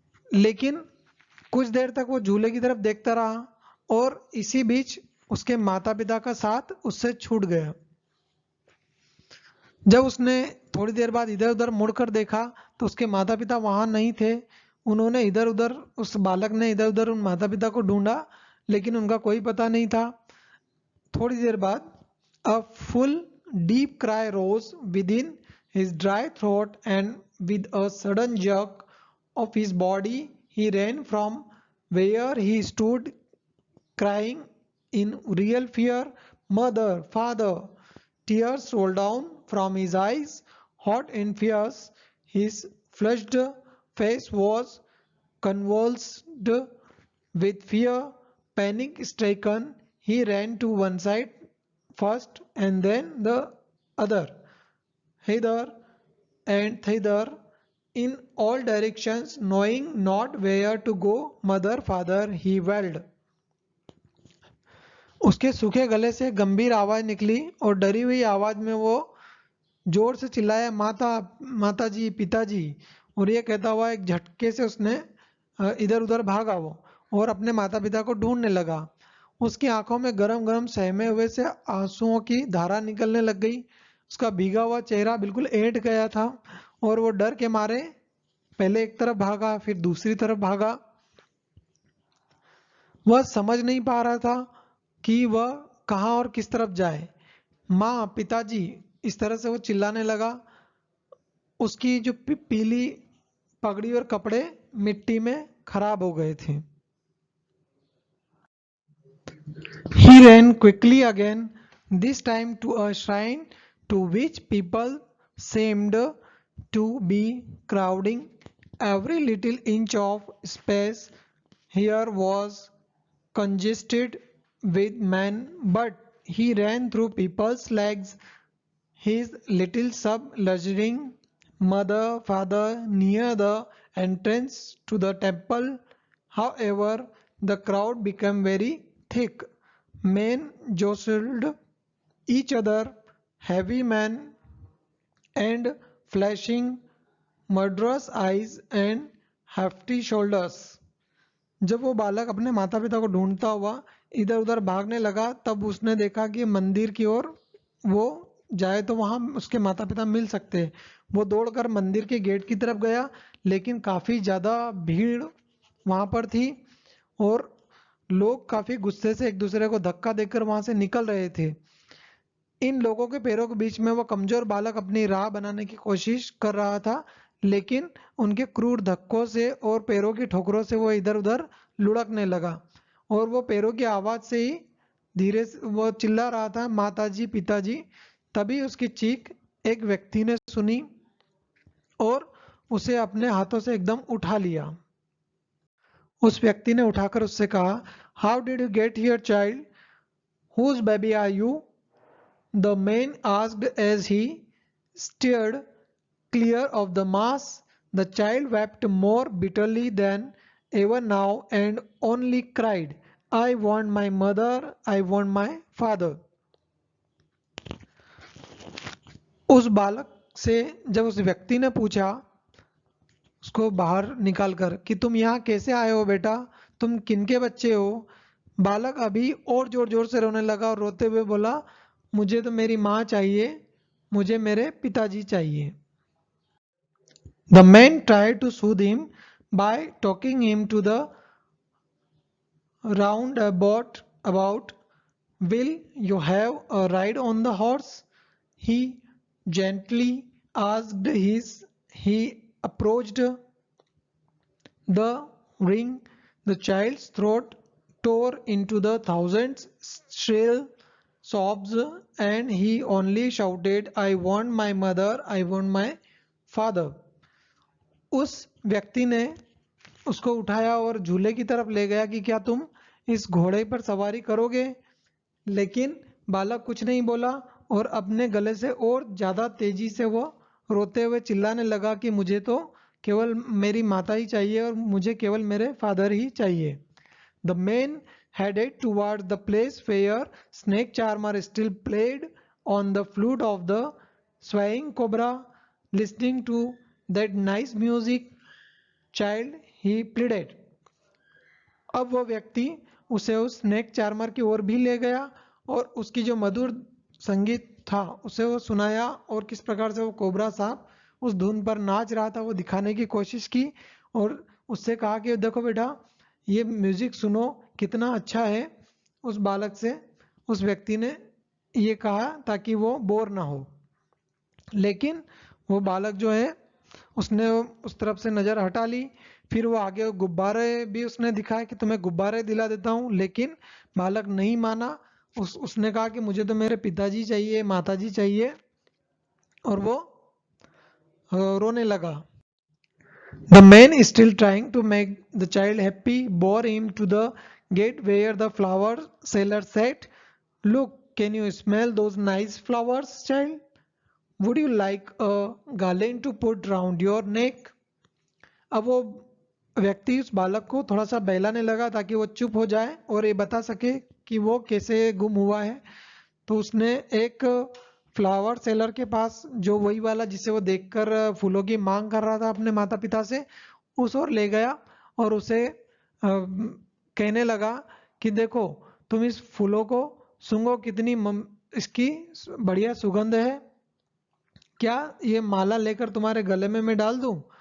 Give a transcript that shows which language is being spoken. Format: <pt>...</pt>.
<hi>लेकिन कुछ देर तक वो झूले की तरफ देखता रहा और इसी बीच उसके माता पिता का साथ उससे छूट गया। जब उसने थोड़ी देर बाद इधर उधर मुड़कर देखा तो उसके माता पिता वहां नहीं थे। उन्होंने इधर उधर उस बालक ने इधर उधर उन माता पिता को ढूंढा, लेकिन उनका कोई पता नहीं था। थोड़ी देर बाद</hi> <en>a full deep cry rose within his dry throat, and with a sudden jerk of his body he ran from where he stood, crying in real fear, "Mother, Father!" Tears rolled down from his eyes, hot and fierce. His flushed face was convulsed with fear. Panic stricken, he ran to one side first and then the other, hither and thither, in all directions, knowing not where to go. "Mother, Father!" he wailed.</en> <hi>उसके सूखे गले से गंभीर आवाज निकली और डरी हुई आवाज में वो जोर से चिल्लाया, "माता, माताजी, पिताजी!" और ये कहता हुआ एक झटके से उसने इधर उधर भागा वो और अपने माता पिता को ढूंढने लगा। उसकी आंखों में गरम गरम सहमे हुए से आंसुओं की धारा निकलने लग गई। उसका भीगा हुआ चेहरा बिल्कुल ऐंठ गया था और वो डर के मारे पहले एक तरफ भागा, फिर दूसरी तरफ भागा। वह समझ नहीं पा रहा था कि वह कहाँ और किस तरफ जाए। माँ, पिताजी, इस तरह से वो चिल्लाने लगा। उसकी जो पीली पगड़ी और कपड़े मिट्टी में खराब हो गए थे।</hi> <en>He ran quickly again, this time to a shrine to which people seemed to be crowding. Every little inch of space here was congested with men, but he ran through people's legs, his little sub-luxurying mother-father near the entrance to the temple. However, the crowd became very thick. Men jostled each other, heavy men and flashing murderous eyes and hefty shoulders.</en> <hi>जब वो बालक अपने माता पिता को ढूंढता हुआ इधर उधर भागने लगा तब उसने देखा कि मंदिर की ओर वो जाए तो वहां उसके माता पिता मिल सकते हैं। वो दौड़कर मंदिर के गेट की तरफ गया, लेकिन काफी ज्यादा भीड़ वहां पर थी और लोग काफी गुस्से से एक दूसरे को धक्का देकर वहां से निकल रहे थे। इन लोगों के पैरों के बीच में वो कमजोर बालक अपनी राह बनाने की कोशिश कर रहा था, लेकिन उनके क्रूर धक्कों से और पैरों की ठोकरों से वो इधर उधर लुढ़कने लगा और वो पैरों की आवाज से ही धीरे से वो चिल्ला रहा था, माताजी पिताजी। तभी उसकी चीख एक व्यक्ति ने सुनी और उसे अपने हाथों से एकदम उठा लिया। उस व्यक्ति ने उठाकर उससे कहा,</hi> <en>How did you get here child, whose baby are you? The man asked as he steered clear of the mass. The child wept more bitterly than ever now and only cried, I want my mother, I want my father.</en> <hi>उस बालक से जब उस व्यक्ति ने पूछा उसको बाहर निकालकर कि तुम यहाँ कैसे आए हो बेटा, तुम किनके बच्चे हो? बालक अभी और जोर जोर से रोने लगा और रोते हुए बोला, मुझे तो मेरी माँ चाहिए, मुझे मेरे पिताजी चाहिए।</hi> <en>The man tried to soothe him by talking him to the roundabout. Will you have a ride on the horse? He gently asked. He approached the ring. The child's throat tore into the thousands shrill sobs, and he only shouted, I want my mother, I want my father.</en> <hi>उस व्यक्ति ने उसको उठाया और झूले की तरफ ले गया कि क्या तुम इस घोड़े पर सवारी करोगे? लेकिन बालक कुछ नहीं बोला और अपने गले से और ज्यादा तेजी से वो रोते हुए चिल्लाने लगा कि मुझे तो केवल मेरी माता ही चाहिए और मुझे केवल मेरे फादर ही चाहिए।</hi> <en>The man headed towards the place where Snake Charmer still played on the flute of the swaying cobra. Listening to that nice music, child, he pleaded.</en> <hi>अब वो व्यक्ति उसे उस स्नेक चार्मर की ओर भी ले गया और उसकी जो मधुर संगीत था उसे वो सुनाया और किस प्रकार से वो कोबरा सांप उस धुन पर नाच रहा था वो दिखाने की कोशिश की और उससे कहा कि देखो बेटा, ये म्यूजिक सुनो कितना अच्छा है। उस बालक से उस व्यक्ति ने ये कहा ताकि वो बोर ना हो, लेकिन वो बालक जो है उसने उस तरफ से नजर हटा ली। फिर वो आगे गुब्बारे भी उसने दिखाया कि तुम्हें गुब्बारे दिला देता हूँ, लेकिन बालक नहीं माना। उसने कहा कि मुझे तो मेरे पिताजी चाहिए, माताजी चाहिए, और वो रोने लगा।</hi> <en>The man is still trying to make the child happy, bore him to the gate where the flower seller sat. Look, can you smell those nice flowers, child? Would you like a garland to put round your neck?</en> <hi>अब वो व्यक्ति उस बालक को थोड़ा सा बहलाने लगा ताकि वो चुप हो जाए और ये बता सके कि वो कैसे गुम हुआ है। तो उसने एक फ्लावर सेलर के पास, जो वही वाला जिसे वो देखकर फूलों की मांग कर रहा था अपने माता पिता से, उस ओर ले गया और उसे कहने लगा कि देखो, तुम इस फूलों को सूंघो, कितनी इसकी बढ़िया सुगंध है, क्या ये माला लेकर तुम्हारे गले में मैं डाल दूं?</hi>